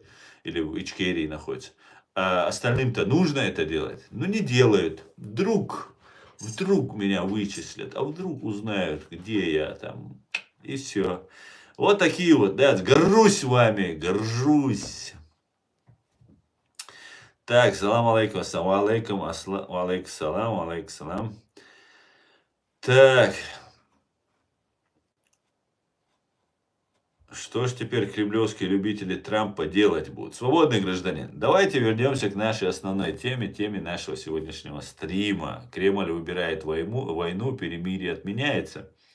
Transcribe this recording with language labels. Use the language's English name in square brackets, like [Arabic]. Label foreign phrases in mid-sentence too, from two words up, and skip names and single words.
[Russian] Или в Ичкерии находится. А остальным-то нужно это делать. Но не делают. Вдруг меня вычислят, а вдруг узнают, где я там. И все. Вот такие вот, да, горжусь вами, горжусь. Так, [Arabic] سلام عليكم، السلام عليكم، عليكم سلام، عليكم سلام. [Russian] Так. Что ж теперь кремлевские любители Трампа делать будут? Свободный гражданин. Давайте вернемся к нашей основной теме нашего сегодняшнего стрима. Кремль выбирает войну, перемирие отменяется.